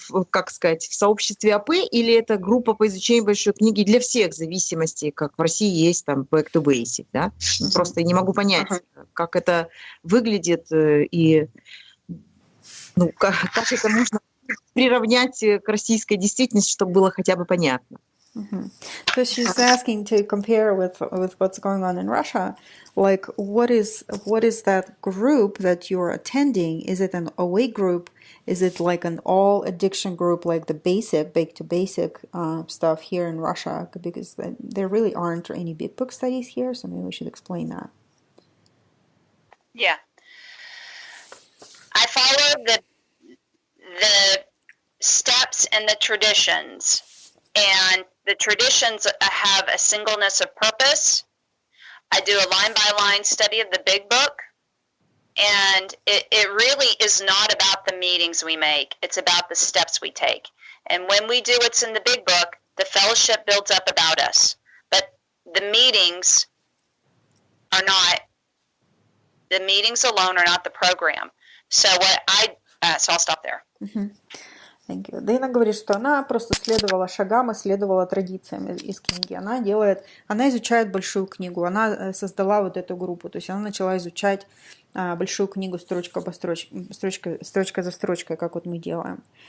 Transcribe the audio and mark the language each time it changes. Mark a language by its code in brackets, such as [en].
[ru] Как сказать, в сообществе АП или это группа по изучению Большой книги для всех зависимостей, как в России есть там Back to Basic, да? Просто не могу понять, как это выглядит и как это можно приравнять к российской действительности, чтобы было хотя бы понятно. [en] So she's asking to compare with what's going on in Russia. Like, what is that group that you're attending? Is it an OA group? Is it like an all addiction group, like the back to basic stuff here in Russia? Because there really aren't any big book studies here, so maybe we should explain that. Yeah, I follow the steps and the traditions. And the traditions have a singleness of purpose. I do a line-by-line study of the big book. And it really is not about the meetings we make. It's about the steps we take. And when we do what's in the big book, the fellowship builds up about us. But the meetings are not, the meetings alone are not the program. So so I'll stop there. [ru] Дэйна говорит, что она просто следовала шагам и следовала традициям из книги. Она изучает Большую книгу, она создала вот эту группу, то есть она начала изучать Большую книгу строчка за строчкой, как вот мы делаем.